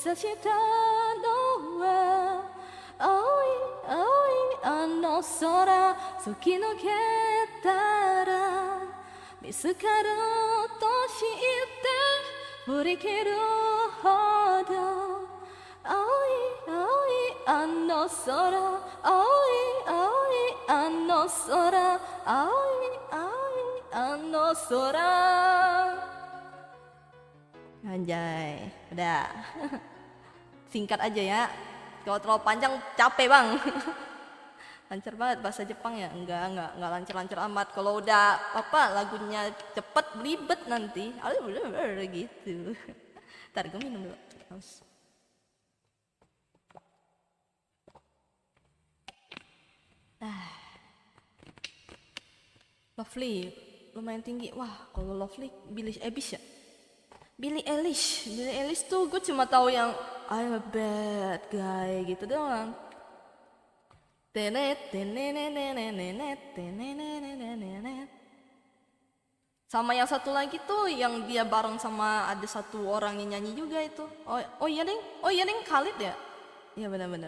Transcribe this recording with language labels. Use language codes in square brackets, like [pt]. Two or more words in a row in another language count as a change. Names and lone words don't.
[ja] したのは青い青いあの空突き抜けたら見つかると知って振り切るほど青い青いあの空青い青いあの空青い青いあの空. [id] Anjay, udah. Singkat aja ya. Kalau terlalu panjang capek bang. Lancar banget bahasa Jepang ya? Enggak lancar-lancar amat. Kalau udah apa lagunya cepet belibet nanti. Gitu. Ntar gue minum dulu. Haus. Lovely, lumayan tinggi. Wah, kalau Lovely Billie Eilish ya? Billie Eilish tuh gue cuma tahu yang [en] I'm a bad guy gitu [id] doang. Tenet tenenenenenet tenenenenenet. Sama yang satu lagi tuh yang dia bareng sama ada satu orang yang nyanyi juga itu. Oh iya deng Khalid ya? Iya benar-benar.